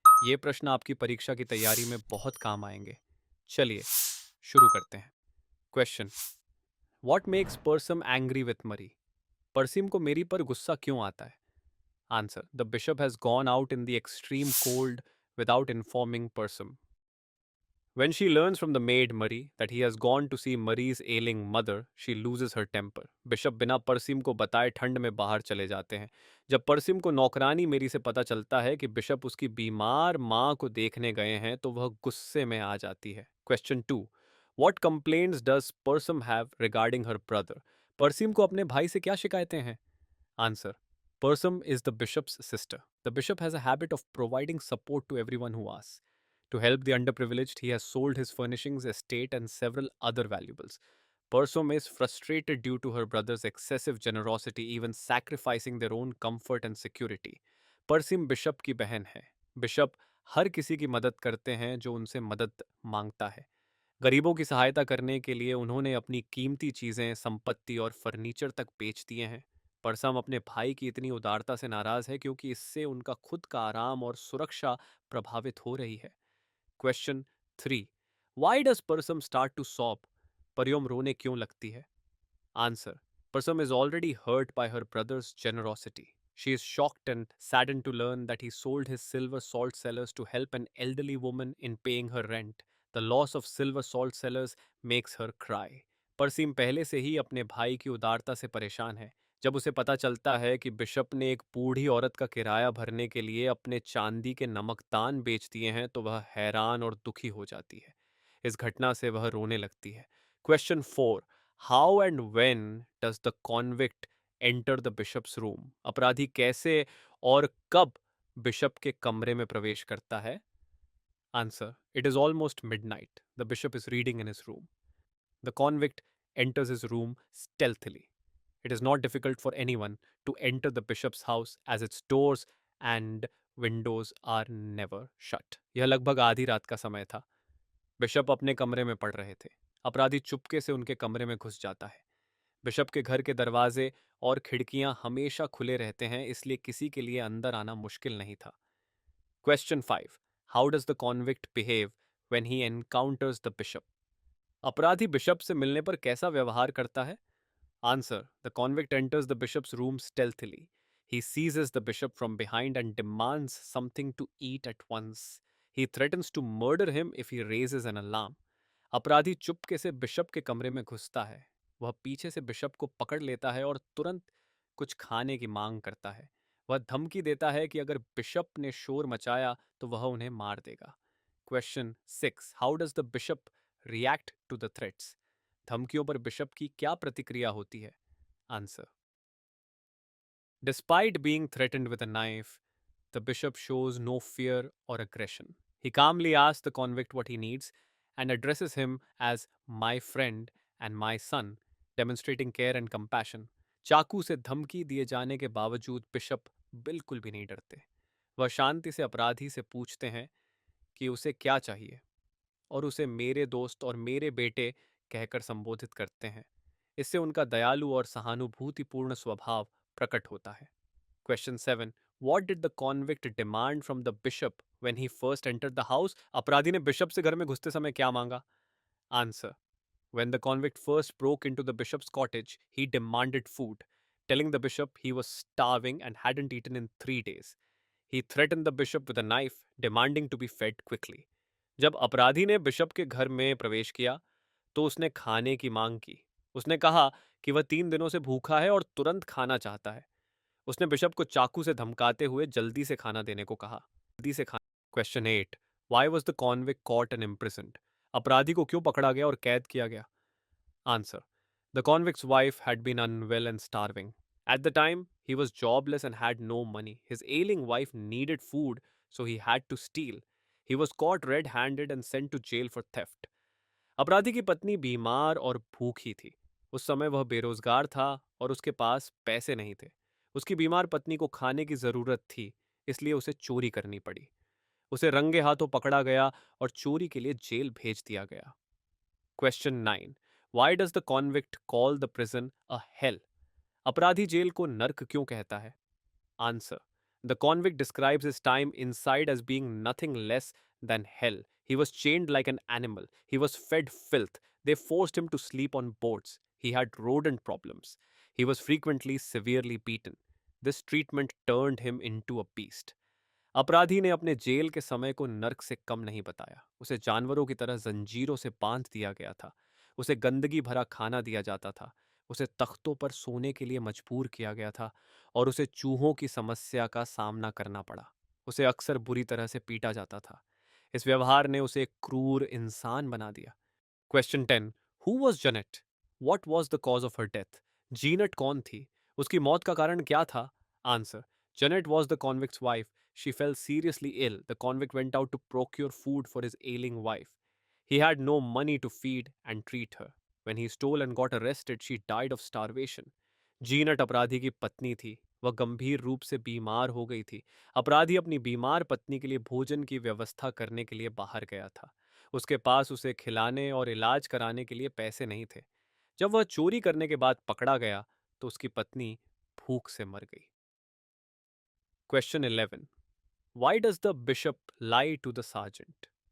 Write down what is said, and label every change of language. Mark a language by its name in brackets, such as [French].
[Hindi] ये प्रश्न आपकी परीक्षा की तैयारी में बहुत काम आएंगे। चलिए शुरू करते हैं। [English] Question: what makes Persome angry with Marie? [Hindi] परसिम को मेरी पर गुस्सा क्यों आता है? [English] Answer: the bishop has gone out in the extreme cold without informing Persome. When she learns from the maid Marie that he has gone to see Marie's ailing mother, she loses her temper. [Hindi] Bishop बिना परसिम को बताए ठंड में बाहर चले जाते हैं। जब परसिम को नौकरानी मेरी से पता चलता है कि बिशप उसकी बीमार माँ को देखने गए हैं तो वह गुस्से में आ जाती है। [English] Question 2: What complaints does Persim have regarding her brother? [Hindi] परसिम को अपने भाई से क्या शिकायतें हैं? [English] Answer: Persim is the bishop's sister. The bishop has a habit of providing support to everyone who asks. To help the underprivileged, he has sold his furnishings, estate, and several other valuables. Persim is frustrated due to her brother's excessive generosity, even sacrificing their own comfort and security. [Hindi] परसिम bishop की बहन है। Bishop हर किसी की मदद करते हैं जो उनसे मदद मांगता है। गरीबों की सहायता करने के लिए उन्होंने अपनी कीमती चीजें, संपत्ति और फर्नीचर तक बेच दिए हैं। परसम अपने भाई की इतनी उदारता से नाराज है क्योंकि इससे उनका खुद का आराम और सुरक्षा प्रभावित हो रही है। [English] Question 3: why does Persome start to sob? [Hindi] परियों रोने क्यों लगती है? [English] Answer: Persome is already hurt by her brother's generosity. She is shocked and saddened to learn that he sold his silver salt cellars to help an elderly woman in paying her rent. The loss of silver salt cellars makes her cry. [Hindi] परसीम पहले से ही अपने भाई की उदारता से परेशान है। जब उसे पता चलता है कि बिशप ने एक बूढ़ी औरत का किराया भरने के लिए अपने चांदी के नमकदान बेच दिए हैं तो वह हैरान और दुखी हो जाती है। इस घटना से वह रोने लगती है। [English] Question 4: how and when does the convict enter the bishop's room? [Hindi] अपराधी कैसे और कब बिशप के कमरे में प्रवेश करता है? [English] Answer: it is almost midnight. The bishop is reading in his room. The convict enters his room stealthily. It is not difficult for anyone to enter the bishop's house as its doors and windows are never shut. [Hindi] यह लगभग आधी रात का समय था। Bishop अपने कमरे में पढ़ रहे थे। अपराधी चुपके से उनके कमरे में घुस जाता है। बिशप के घर के दरवाजे और खिड़कियां हमेशा खुले रहते हैं, इसलिए किसी के लिए अंदर आना मुश्किल नहीं था। [English] Question 5: how does the convict behave when he encounters the bishop? [Hindi] अपराधी बिशप से मिलने पर कैसा व्यवहार करता है? [English] Answer: the convict enters the bishop's room stealthily. He seizes the bishop from behind and demands something to eat at once. He threatens to murder him if he raises an alarm. [Hindi] अपराधी चुपके से बिशप के कमरे में घुसता है। वह पीछे से बिशप को पकड़ लेता है और तुरंत कुछ खाने की मांग करता है। वह धमकी देता है कि अगर बिशप ने शोर मचाया तो वह उन्हें मार देगा। [English] Question 6: how does the bishop react to the threats? [Hindi] धमकियों पर बिशप की क्या प्रतिक्रिया होती है? [English] Answer: Despite being threatened with a knife, the bishop shows no fear or aggression. He calmly asks the convict what he needs and addresses him as my friend and my son, demonstrating care and compassion. [Hindi] चाकू से धमकी दिए जाने के बावजूद bishop बिल्कुल भी नहीं डरते। वह शांति से अपराधी से पूछते हैं कि उसे क्या चाहिए और उसे मेरे दोस्त और मेरे बेटे कहकर संबोधित करते हैं। इससे उनका दयालु और सहानुभूतिपूर्ण स्वभाव प्रकट होता है। [English] Question 7: What did the convict demand from the bishop when he first entered the house? [Hindi] अपराधी ने बिशप से घर में घुसते समय क्या मांगा? [English] Answer: When the convict first broke into the bishop's cottage, he demanded food, telling the bishop he was starving and hadn't eaten in 3 days. He threatened the bishop with a knife, demanding to be fed quickly. [Hindi] जब अपराधी ने bishop के घर में प्रवेश किया तो उसने खाने की मांग की। उसने कहा कि वह 3 दिनों से भूखा है और तुरंत खाना चाहता है। उसने बिशप को चाकू से धमकाते हुए जल्दी से खाना देने को कहा। जल्दी से खाना। [English] Question 8: why was the convict caught and imprisoned? [Hindi] अपराधी को क्यों पकड़ा गया और कैद किया गया? [English] Answer: the convict's wife had been unwell and starving. At the time, he was jobless and had no money. His ailing wife needed food, so he had to steal. He was caught red-handed and sent to jail for theft. [Hindi] अपराधी की पत्नी बीमार और भूखी थी। उस समय वह बेरोजगार था और उसके पास पैसे नहीं थे। उसकी बीमार पत्नी को खाने की जरूरत थी, इसलिए उसे चोरी करनी पड़ी। उसे रंगे हाथों पकड़ा गया और चोरी के लिए जेल भेज दिया गया। [English] Question 9. Why does the convict call the prison a hell? [Hindi] अपराधी जेल को नर्क क्यों कहता है? [English] Answer. The convict describes his time inside as being nothing less than hell. He was chained like an animal. He was fed filth. They forced him to sleep on boats. He had rodent problems. He was frequently severely beaten. This treatment turned him into a beast. [Hindi] अपराधी ने अपने jail के समय को नर्क से कम नहीं बताया। उसे जानवरों की तरह जंजीरों से बांध दिया गया था। उसे गंदगी भरा खाना दिया जाता था। उसे तख्तों पर सोने के लिए मजबूर किया गया था और उसे चूहों की समस्या का सामना करना पड़ा। उसे अक्सर बुरी तरह से पीटा जाता था। इस व्यवहार ने उसे एक क्रूर इंसान बना दिया। [English] Question 10. Who was Janet? What was the cause of her death? [Hindi] जीनट कौन थी? उसकी मौत का कारण क्या था? Answer. [English] Janet was the convict's wife. She fell seriously ill. The convict went out to procure food for his ailing wife. He had no money to feed and treat her. When he stole and got arrested, she died of starvation. [Hindi] जीनट अपराधी की पत्नी थी। वह गंभीर रूप से बीमार हो गई थी। अपराधी अपनी बीमार पत्नी के लिए भोजन की व्यवस्था करने के लिए बाहर गया था। उसके पास उसे खिलाने और इलाज कराने के लिए पैसे नहीं थे। जब वह चोरी करने के बाद पकड़ा गया तो उसकी पत्नी भूख से मर गई। [English] Question 11. Why does the bishop lie to the sergeant?